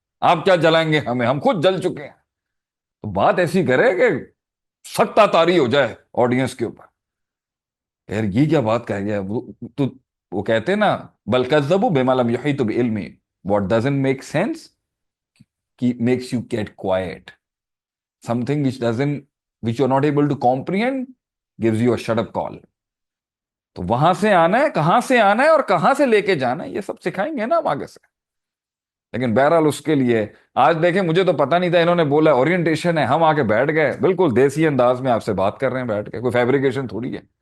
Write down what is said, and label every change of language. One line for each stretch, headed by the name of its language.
Urdu: آپ کیا جلائیں گے ہمیں؟ ہم خود جل چکے ہیں. تو بات ایسی کرے کہ سکتہ طاری ہو جائے آڈینس کے اوپر. یار یہ کیا بات کہہ گیا تو. وہ کہتے ہیں نا،
Arabic: بل کذبوا بما لم یحیطوا بعلمہ.
English: What doesn't make sense makes you get quiet. Something which you're not able to comprehend gives you a shut up call.
Urdu: تو وہاں سے آنا ہے، کہاں سے آنا ہے اور کہاں سے لے کے جانا ہے، یہ سب سکھائیں گے نا ہم آگے سے. لیکن بہرحال اس کے لیے آج دیکھیں، مجھے تو پتہ نہیں تھا، انہوں نے بولا اورینٹیشن ہے، ہم آ کے بیٹھ گئے بالکل دیسی انداز میں آپ سے بات کر رہے ہیں بیٹھ کے، کوئی فیبریکیشن تھوڑی ہے.